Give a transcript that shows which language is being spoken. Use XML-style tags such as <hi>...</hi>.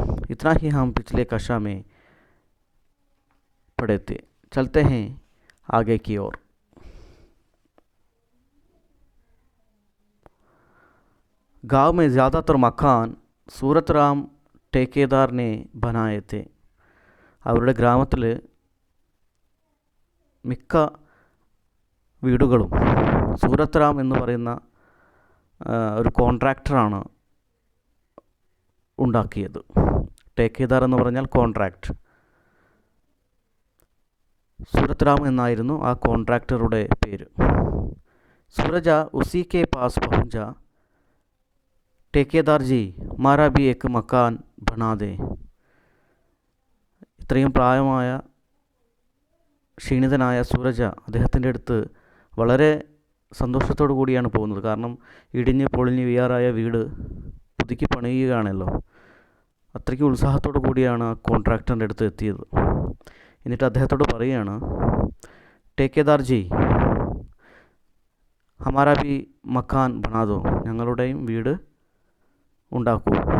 <hi>इतना ही हम पिछले कक्षा में पढ़े थे. चलते हैं आगे की ओर. गांव में ज़्यादातर मकान സൂറത്ത് ടേക്കേദാറിനെ बनाए थे.</hi> <ml>അവരുടെ ഗ്രാമത്തിൽ മിക്ക വീടുകളും സൂറത്ത് റാം എന്ന് പറയുന്ന ഒരു കോൺട്രാക്ടറാണ് ഉണ്ടാക്കിയത്. ടേക്കേദാർ എന്ന് പറഞ്ഞാൽ കോൺട്രാക്ട്. सूरत राम എന്നായിരുന്നു ആ കോൺട്രാക്ടറുടെ പേര്.</ml> <hi>सूरज उसी के पास पहुंचा. ठेकेदार जी मारा भी एक मकान बना दे.</hi> <ml>ഇത്രയും പ്രായമായ ക്ഷീണിതനായ സൂരജ അദ്ദേഹത്തിൻ്റെ അടുത്ത് വളരെ സന്തോഷത്തോടു കൂടിയാണ് പോകുന്നത്. കാരണം ഇടിഞ്ഞ് പൊളിഞ്ഞ് വീയാറായ വീട് പുതുക്കി പണിയുകയാണല്ലോ. അത്രയ്ക്ക് ഉത്സാഹത്തോടു കൂടിയാണ് ആ കോൺട്രാക്ടറിൻ്റെ അടുത്ത് എത്തിയത്. എന്നിട്ട് അദ്ദേഹത്തോട് പറയുകയാണ്,</ml> <hi>ठेकेदार जी हमारा भी मकान बना दो,</hi> <ml>ഞങ്ങളുടെയും വീട് ഉണ്ടാക്കൂ.</ml>